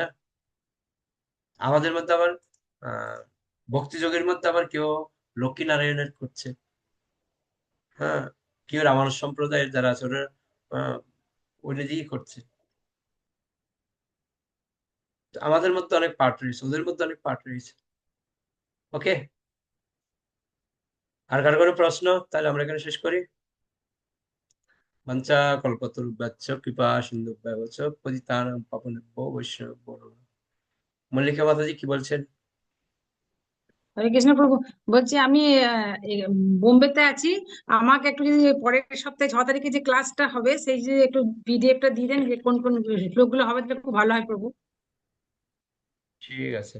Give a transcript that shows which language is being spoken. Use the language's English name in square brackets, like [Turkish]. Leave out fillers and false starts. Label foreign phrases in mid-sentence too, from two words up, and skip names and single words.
[Bangla] আমাদের মধ্যে আবার আহ ভক্তিযোগের মধ্যে আবার কেউ লক্ষ্মী নারায়ণের করছে, হ্যাঁ, কেউ রামানুজ সম্প্রদায়ের যারা আছে ওরা আহ ওই দিকেই করছে। তো আমাদের মধ্যে অনেক পার্ট রয়েছে, ওদের মধ্যে অনেক পার্ট রয়েছে। ওকে, আর কারো কোনো প্রশ্ন? তাহলে আমরা এখানে শেষ করি। [Sanskrit] বাঞ্ছা কল্পতরুভ্যশ্চ কৃপা সিন্ধুভ্যেব চ পতিতানাং পাবনেভ্যো বৈষ্ণবেভ্যো নমঃ। [Bangla] মল্লিকা মাতাজি কি বলছেন? হরে কৃষ্ণ প্রভু, বলছি আমি বোম্বেতে আছি। আমাকে একটু যদি পরের সপ্তাহে 6 তারিখে যে ক্লাসটা হবে সেই যে একটু পিডিএফটা দিয়ে দেন, যে কোন কোন শ্লোকগুলো হবে, তাহলে খুব ভালো হয় প্রভু। ঠিক আছে,